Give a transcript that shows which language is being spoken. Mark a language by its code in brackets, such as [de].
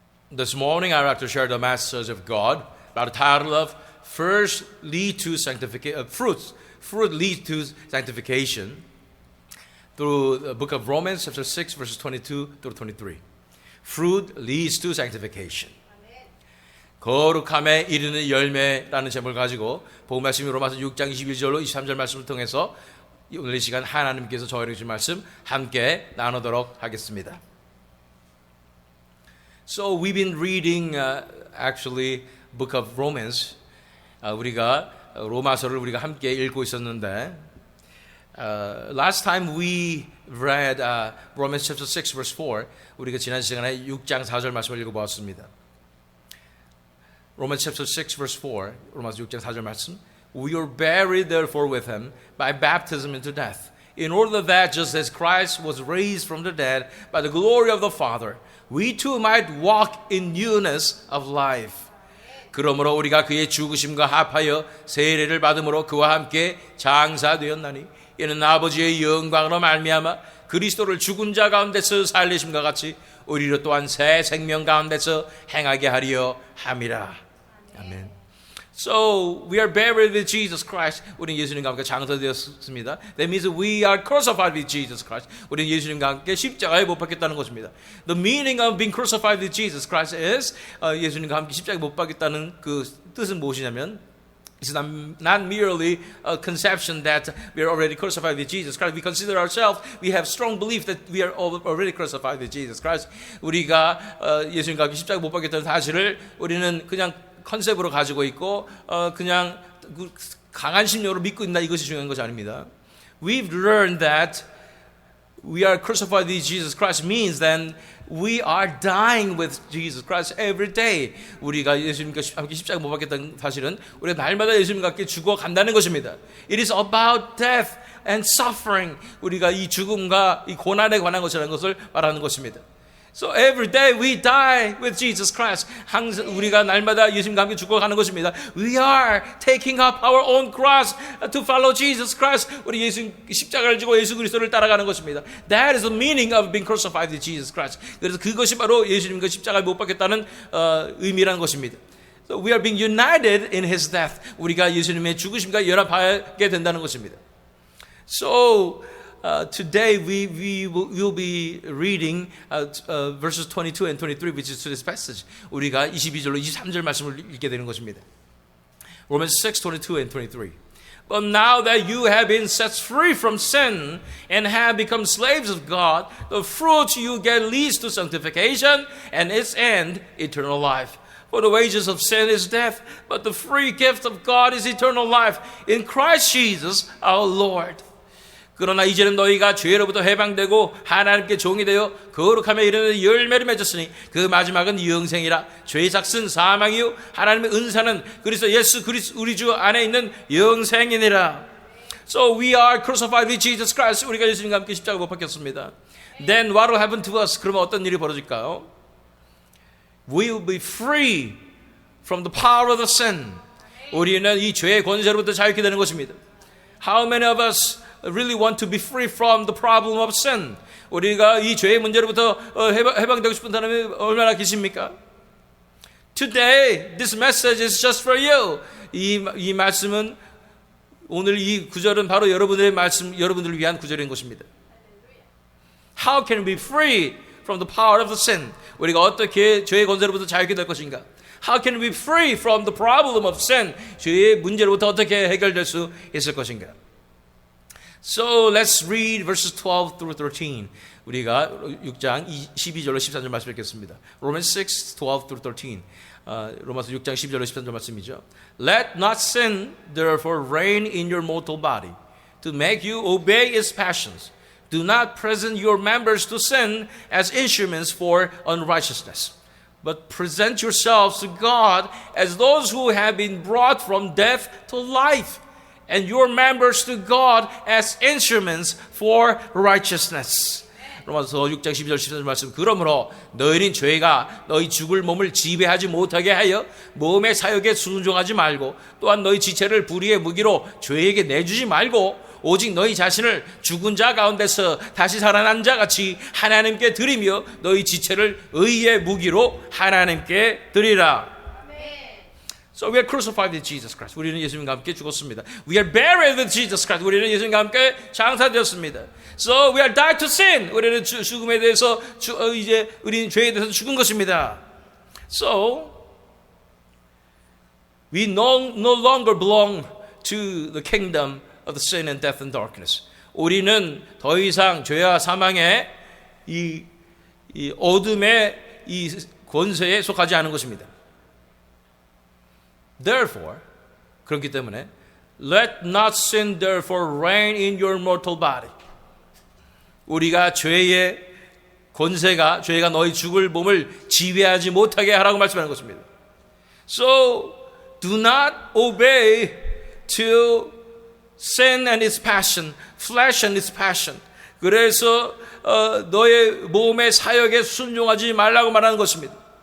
[en] This morning I would like to share the message of God by the title of First Lead to Sanctification, Fruit lead to Sanctification through the book of Romans chapter 6 verses 22 through 23. Fruit leads to sanctification. [ko] 거룩함에 이르는 열매라는 제목을 가지고 복음 말씀이 로마서 6장 21절로 23절 말씀을 통해서 오늘 이 시간 하나님께서 저에게 주신 말씀 함께 나누도록 하겠습니다. [en] So we've been reading actually book of Romans. [ko] 우리가 로마서를 우리가 함께 읽고 있었는데 [en] last time we read Romans chapter 6 verse 4. [ko] 우리가 지난 시간에 6장 4절 말씀을 읽어보았습니다. Romans chapter 6 verse 4. 로마서 6장 4절 말씀. [en] We are buried therefore with him by baptism into death, in order that just as Christ was raised from the dead by the glory of the Father, we too might walk in newness of life. [ko] 그러므로 우리가 그의 죽으심과 합하여 세례를 받음으로 그와 함께 장사되었나니 이는 아버지의 영광으로 말미암아 그리스도를 죽은 자 가운데서 살리심과 같이 우리로 또한 새 생명 가운데서 행하게 하려 함이라. 아멘. [en] So we are buried with Jesus Christ. [ko] 우리는 예수님과 함께 장사되었습니다. [en] That means we are crucified with Jesus Christ. [ko] 우리는 예수님과 함께 십자가에 못 박혔다는 것입니다. [en] The meaning of being crucified with Jesus Christ is [ko] 예수님과 함께 십자가에 못 박혔다는 그 뜻은 무엇이냐면 [en] it's not merely a conception that we are already crucified with Jesus Christ. We consider ourselves, we have strong belief that we are already crucified with Jesus Christ. [ko] 우리가 예수님과 함께 십자가에 못 박혔다는 사실을 우리는 그냥 컨셉으로 가지고 있고 그냥 강한 심령으로 믿고 있나 이것이 중요한 것이 아닙니다. [en] We've learned that we are crucified with Jesus Christ means then we are dying with Jesus Christ every day. [ko] 우리가 예수님과 함께 십자가 못 박혔다는 사실은 우리가 날마다 예수님과 함께 죽어간다는 것입니다. [en] It is about death and suffering. [ko] 우리가 이 죽음과 이 고난에 관한 것이라는 것을 말하는 것입니다. [en] So every day we die with Jesus Christ. [ko] 항상 우리가 날마다 예수님과 함께 죽어가는 것입니다. [en] We are taking up our own cross to follow Jesus Christ. [ko] 우리 예수 십자가를 지고 예수 그리스도를 따라가는 것입니다. [en] That is the meaning of being crucified with Jesus Christ. [ko] 그래서 그것이 바로 예수님과 십자가에 못 박혔다는 의미라는 것입니다. [en] So we are being united in His death. [ko] 우리가 예수님의 죽으심과 연합하게 된다는 것입니다. [en] So today we will be reading verses 22 and 23 which is today's passage. [ko] 우리가 22절로 23절 말씀을 읽게 되는 것입니다. [en] Romans 6, 22 and 23. But now that you have been set free from sin and have become slaves of God, the fruit you get leads to sanctification and its end, eternal life. For the wages of sin is death, but the free gift of God is eternal life in Christ Jesus our Lord. [ko] 그러나 이제는 너희가 죄로부터 해방되고 하나님께 종이 되어 거룩함에 이르는 열매를 맺었으니 그 마지막은 영생이라. 죄의 삭은 사망이요 하나님의 은사는 그리스도 예수 우리 주 안에 있는 영생이니라. [en] So we are crucified with Jesus Christ. [ko] 우리가 예수님과 함께 십자가에 못 박혔습니다. [en] Then what will happen to us? [ko] 그러면 어떤 일이 벌어질까요? [en] We will be free from the power of the sin. [ko] 우리는 이 죄의 권세로부터 자유케 되는 것입니다. [en] How many of us really want to be free from the problem of sin? [ko] 우리가 이 죄의 문제로부터 해방되고 싶은 사람이 얼마나 계십니까? [en] Today, this message is just for you. [ko] 이 말씀은 오늘 이 구절은 바로 여러분들의 말씀, 여러분들을 위한 구절인 것입니다. [en] How can we be free from the power of the sin? [ko] 우리가 어떻게 죄의 권세로부터 자유케 될 것인가? [en] How can we be free from the problem of sin? [ko] 죄의 문제로부터 어떻게 해결될 수 있을 것인가? [en] So let's read verses 12 through 13. [ko] 우리가 6장 12절로 14절 말씀 읽겠습니다. [en] Romans 6, 12 through 13. [ko] 로마서 6장 12절로 13절 말씀이죠. [en] Let not sin therefore reign in your mortal body, to make you obey its passions. Do not present your members to sin as instruments for unrighteousness, but present yourselves to God as those who have been brought from death to life, and your members to God as instruments for righteousness. [ko] 로마서 6장 12절 13절 말씀. 그러므로 너희는 죄가 너희 죽을 몸을 지배하지 못하게 하여 몸의 사욕에 순종하지 말고 또한 너희 지체를 불의의 무기로 죄에게 내주지 말고 오직 너희 자신을 죽은 자 가운데서 다시 살아난 자 같이 하나님께 드리며 너희 지체를 의의 무기로 하나님께 드리라. [en] So we are crucified with Jesus Christ. [ko] 우리는 예수님과 함께 죽었습니다. [en] We are buried with Jesus Christ. [ko] 우리는 예수님과 함께 장사되었습니다. [en] So we are died to sin. [ko] 우리는 죽음에 대해서 이제 우리는 죄에 대해서 죽은 것입니다. [en] So we no longer belong to the kingdom of the sin and death and darkness. [ko] 우리는 더 이상 죄와 사망의 이 어둠의 이 권세에 속하지 않은 것입니다. [en] Therefore, [ko] 그렇기 때문에 [en] let not sin therefore reign in your mortal body. [ko] 우리가 죄의 권세가 죄가 너희 죽을 몸을 지배하지 못하게 하라고 말씀하는 것입니다. [en] So do not obey to sin and its passion, flesh and its passion. [ko] 그래서 너의 몸의 사역에 순종하지 말라고 말하는 것입니다.